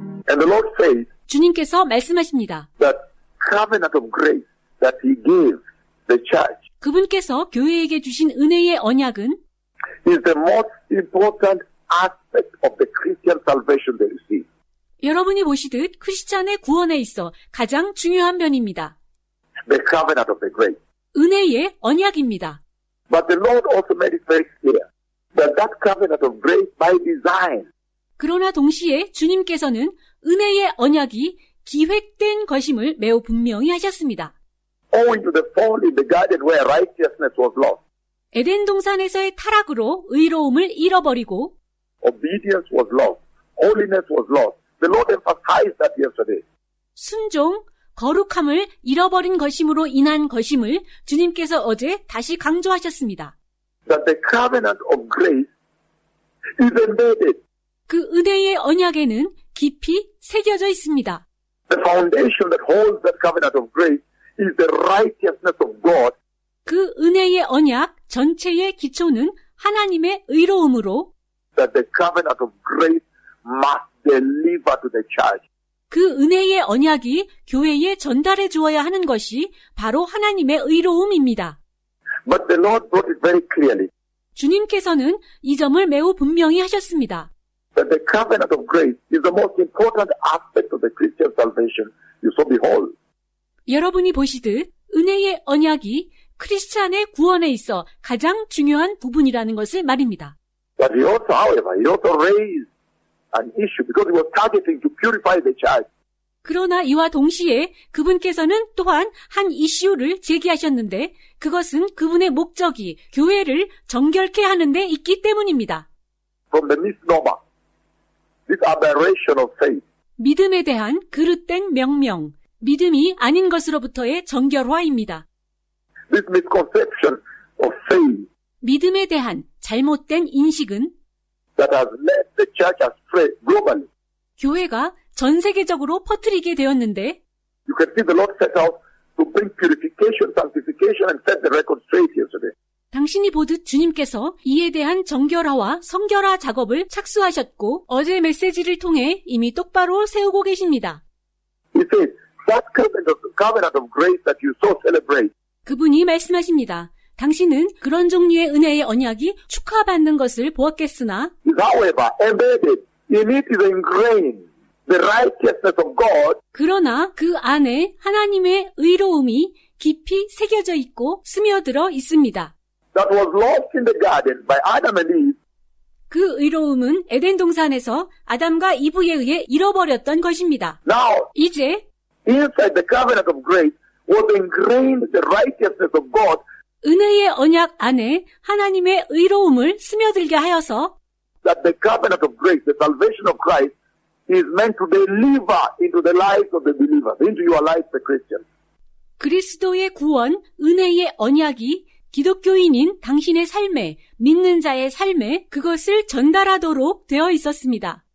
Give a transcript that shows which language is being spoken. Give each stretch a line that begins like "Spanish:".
English: And the Lord says
Korean: 주님께서 말씀하십니다.
English: that covenant of grace that He gave the church
Korean: 그분께서 교회에게 주신 은혜의 언약은
English: is the most important aspect of the Christian salvation they receive.
Korean: 여러분이 보시듯 크리스찬의 구원에 있어 가장 중요한 면입니다.
English: The covenant of the grace.
Korean: 은혜의 언약입니다.
English: But the Lord also made it very clear that that covenant of grace by design
Korean: 그러나 동시에 주님께서는 은혜의 언약이 기획된 것임을 매우 분명히 하셨습니다.
English: owing to the fall in the garden where righteousness was lost,
Korean: 에덴 동산에서의 타락으로 의로움을 잃어버리고
English: obedience was lost, holiness was lost. The Lord emphasized that yesterday.
Korean: 순종, 거룩함을 잃어버린 것임으로 인한 것임을 주님께서 어제 다시 강조하셨습니다.
English: That the covenant of grace is embedded.
Korean: 그 은혜의 언약에는 깊이 새겨져 있습니다.
English: The foundation that holds that covenant of grace is the righteousness of God.
Korean: 그 은혜의 언약 전체의 기초는 하나님의 의로움으로
English: That the covenant of grace must deliver to the church.
Korean: 그 은혜의 언약이 교회에 전달해 주어야 하는 것이 바로 하나님의 의로움입니다.
English: But the Lord brought it very clearly.
Korean: 주님께서는 이 점을 매우 분명히 하셨습니다.
English: That the covenant of grace is the most important aspect of the Christian salvation. You so behold.
Korean: 여러분이 보시듯 은혜의 언약이 크리스찬의 구원에 있어 가장 중요한 부분이라는 것을 말입니다.
English: But he also, however, he also raised an issue because he was targeting to purify the church.
Korean: 그러나 이와 동시에 그분께서는 또한 한 이슈를 제기하셨는데 그것은 그분의 목적이 교회를 정결케 하는 데 있기 때문입니다.
English: From the misnomer, this aberration of faith.
Korean: 믿음에 대한 그릇된 명명, 믿음이 아닌 것으로부터의 정결화입니다.
English: This misconception of faith
Korean: 믿음에 대한 잘못된 인식은
English: that has led the church astray globally.
Korean: 교회가 전 세계적으로 퍼뜨리게 되었는데
English: You can see the Lord set out to bring purification, sanctification, and set the record straight yesterday.
Korean: 당신이 보듯 주님께서 이에 대한 정결화와 성결화 작업을 착수하셨고 어제 메시지를 통해 이미 똑바로 세우고 계십니다.
English: He said, that covenant of grace that you so celebrate
Korean: 그분이 말씀하십니다. 당신은 그런 종류의 은혜의 언약이 축하받는 것을 보았겠으나
English: is however embedded in it is ingrained the righteousness of God
Korean: 그러나 그 안에 하나님의 의로움이 깊이 새겨져 있고 스며들어 있습니다.
English: that was lost in the garden by Adam and Eve.
Korean: 그 의로움은 에덴 동산에서 아담과 이브에 의해 잃어버렸던 것입니다.
English: Now,
Korean: 이제
English: inside the covenant of grace was ingrained the righteousness of God
Korean: 은혜의 언약 안에 하나님의 의로움을 스며들게 하여서
English: that the covenant of grace, the salvation of Christ, is meant to deliver into the lives of the believers, into your lives, the Christians.
Korean: 그리스도의 구원, 은혜의 언약이 기독교인인 당신의 삶에, 믿는 자의 삶에 그것을 전달하도록 되어 있었습니다.